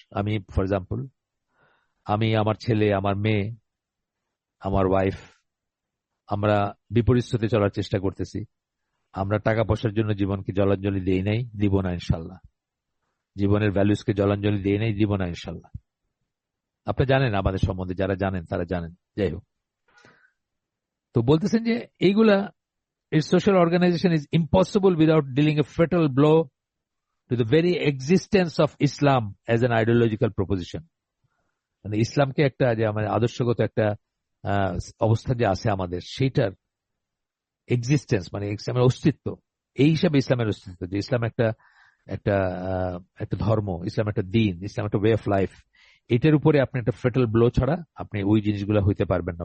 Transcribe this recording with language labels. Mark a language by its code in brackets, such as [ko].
[bn] আমি [en] for example, [bn] আমি, আমার ছেলে, আমার মেয়ে, আমার ওয়াইফ, আমরা বিপরীত স্রোতে চলার চেষ্টা করতেছি। আমরা টাকা পয়সার জন্য জীবনকে জলাঞ্জলি দিই নাই, দিব না ইনশাল্লাহ। জীবনের ভ্যালুসকে জলাঞ্জলি দিই নাই, দিব না ইনশাল্লাহ। আপনি জানেন আমাদের সম্বন্ধে, যারা জানেন তারা জানেন। যাই হোক, তো বলতেছেন যে এইগুলা, [en] its social organization is impossible without dealing a fatal blow to the very existence of Islam as an ideological proposition. [bn] মানে ইসলামকে একটা, যে আমাদের আদর্শগত একটা অবস্থান যে আছে আমাদের, সেইটার এক্সিস্টেন্স মানে ইসলামের অস্তিত্ব, এই হিসাবে ইসলামের অস্তিত্ব, যে ইসলাম একটা একটা একটা ধর্ম, ইসলাম একটা দিন, ইসলাম একটা ওয়ে অফ লাইফ, এটার উপরে আপনি একটা ফেটাল ব্লো ছাড়া আপনি ওই জিনিসগুলো হইতে পারবেন না।